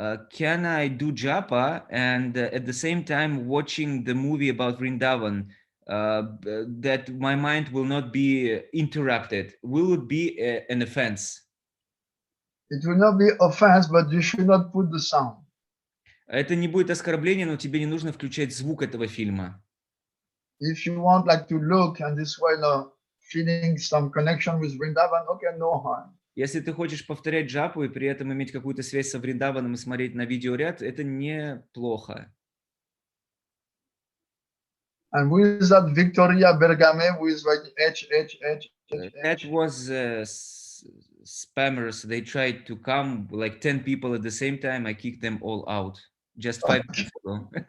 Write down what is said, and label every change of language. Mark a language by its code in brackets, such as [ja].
[en] Can I do japa and at the same time watching the movie about Vrindavan, that my mind will not be interrupted? Will it be an offense? It will not be offense, but you should not put the sound. [ru] Это не будет оскорбление, но тебе не нужно включать звук этого фильма. [en] If you want like to look and this way, feeling some connection with Vrindavan, okay, no harm. [ru] Если ты хочешь повторять джапу и при этом иметь какую-то связь со Вриндаваном и смотреть на видеоряд, это неплохо. [en] And who is that Victoria Bergame who is writing H? That was spammers. They tried to come like 10 people at the same time. I kicked them all out just 5 minutes ago.